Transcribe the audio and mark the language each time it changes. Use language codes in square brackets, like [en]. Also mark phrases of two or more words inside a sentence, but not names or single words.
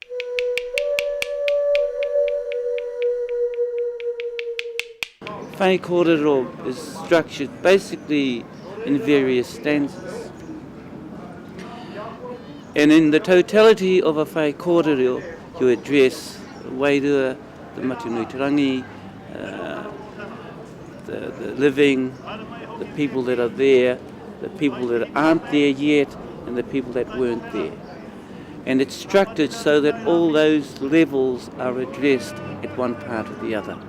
[mi] Whai kōrero [en] is structured basically in various stanzas. And in the totality of a [mi] whai kōrero, [en] you address the wairua, the matunuitarangi, the living, the people that are there, the people that aren't there yet, and the people that weren't there. And it's structured so that all those levels are addressed at one part or the other.